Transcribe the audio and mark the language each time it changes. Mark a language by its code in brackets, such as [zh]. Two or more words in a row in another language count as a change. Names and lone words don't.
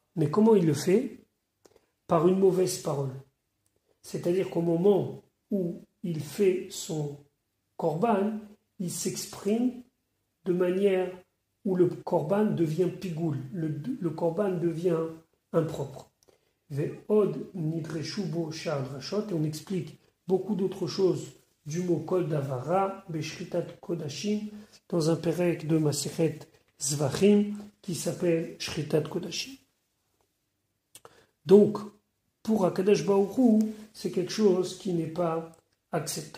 [fr] Mais comment il le fait? Par une mauvaise parole. C'est-à-dire qu'au moment où il fait son korban, il s'exprime de manière où le korban devient pigoul, le korban devient impropre. [he] ועוד נדרשו בו שאר דרשות, [fr] et on explique beaucoup d'autres choses du mot [he] כל דבר, בשחיטת קדשים, [fr] dans un pérec de Masechet Zvachim qui s'appelle Shritat Kodashim. Donc, pour [he] הקדוש ברוך הוא, [fr] c'est quelque chose qui n'est pas acceptable.